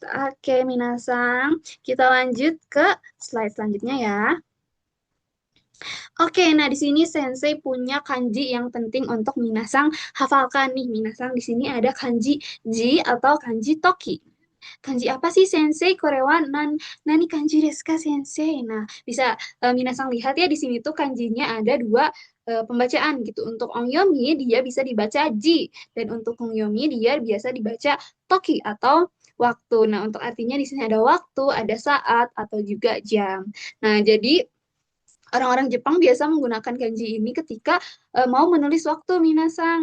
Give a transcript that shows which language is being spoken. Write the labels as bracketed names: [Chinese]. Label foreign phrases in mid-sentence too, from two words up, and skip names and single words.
[Indonesian] Oke, Minasang, kita lanjut ke slide selanjutnya ya. Oke, nah di sini Sensei punya kanji yang penting untuk Minasang hafalkan nih. Minasang di sini ada kanji ji atau kanji toki. Kanji apa sih sensei? [Japanese] これは何漢字ですか先生? [Indonesian] Nah, bisa minasang lihat ya di sini tuh kanjinya ada dua pembacaan gitu. Untuk ongyomi dia bisa dibaca ji dan untuk hongyomi dia biasa dibaca toki atau waktu. Nah, untuk artinya di sini ada waktu, ada saat atau juga jam. Nah, jadi orang-orang Jepang biasa menggunakan kanji ini ketika mau menulis waktu minasang.